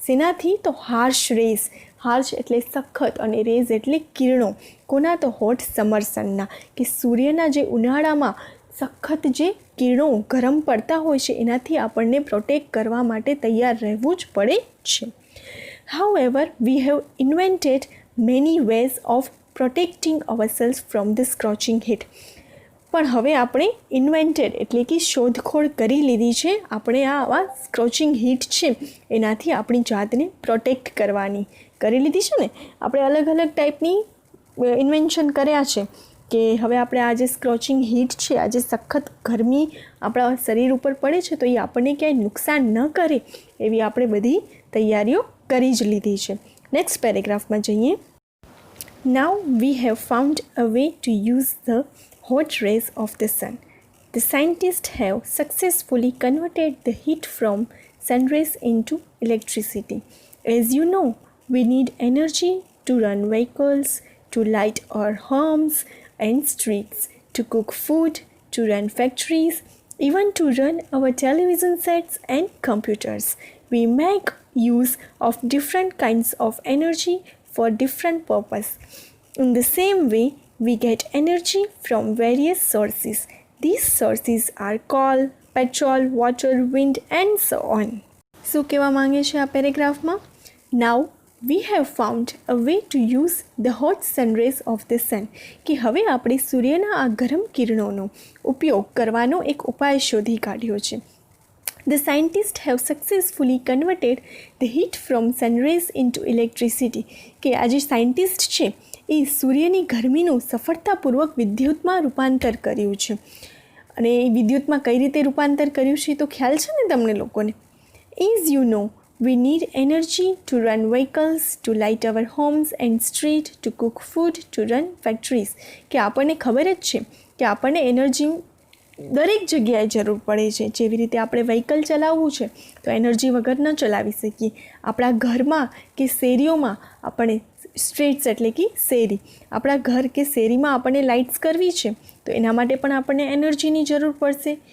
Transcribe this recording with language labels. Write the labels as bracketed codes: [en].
[gu] શેનાથી? તો harsh rays. Harsh એટલે સખત અને રેઝ એટલે કિરણો. કોના? તો હોટ સમર સનના, કે સૂર્યના જે ઉનાળામાં સખત જે કિરણો ગરમ પડતા હોય છે એનાથી આપણને પ્રોટેક્ટ કરવા માટે તૈયાર રહેવું જ પડે છે. [en] However, we have invented many ways of protecting ourselves from the scorching heat. [gu] પણ હવે આપણે ઇન્વેન્ટેડ એટલે કે શોધખોળ કરી લીધી છે. આપણે આવા સ્કોચિંગ હીટ છે એનાથી આપણી જાતને પ્રોટેક્ટ કરવાની કરી લીધી છે ને. આપણે અલગ અલગ ટાઈપની ઇન્વેન્શન કર્યા છે કે હવે આપણે આ જે સ્કોચિંગ હીટ છે, આ જે સખત ગરમી આપણા શરીર ઉપર પડે છે તો એ આપણને ક્યાંય નુકસાન ન કરે એવી આપણે બધી તૈયારીઓ કરી જ લીધી છે. નેક્સ્ટ પેરેગ્રાફમાં જઈએ. [en] Now we have found a way to use the hot rays of the sun. The scientists have successfully converted the heat from sun rays into electricity. As you know, we need energy to run vehicles, to light our homes and streets, to cook food, to run factories, even to run our television sets and computers. We make use of different kinds of energy for different purpose. In the same way, we get energy from various sources. These sources are coal, petrol, water, wind and so on. [gu] શું કહેવા માંગે છે આ પેરેગ્રાફમાં? [en] Now we have found a way to use the hot sun rays of the sun. [gu] કે હવે આપણે સૂર્યના આ ગરમ કિરણોનો ઉપયોગ કરવાનો એક ઉપાય શોધી કાઢ્યો છે. [en] The scientists have successfully converted the heat from sun rays into electricity. [gu] કે આ જે સાયન્ટિસ્ટ છે એ સૂર્યની ગરમીનું સફળતાપૂર્વક વિદ્યુતમાં રૂપાંતર કર્યું છે. અને એ વિદ્યુતમાં કઈ રીતે રૂપાંતર કર્યું છે તો ખ્યાલ છે ને તમને લોકોને? [en] As you know, we need energy to run vehicles, to light our homes and street, to cook food, to run factories. [gu] કે આપણને ખબર જ છે કે આપણને એનર્જી દરેક જગ્યાએ જરૂર પડે છે. જેવી રીતે આપણે વ્હીકલ ચલાવવું છે તો એનર્જી વગર ન ચલાવી શકીએ. આપણા ઘરમાં કે શેરીઓમાં આપણે સ્ટ્રીટ્સ એટલે કે શેરી, આપણા ઘર કે શેરીમાં આપણને લાઇટ્સ કરવી છે તો એના માટે પણ આપણને એનર્જીની જરૂર પડશે.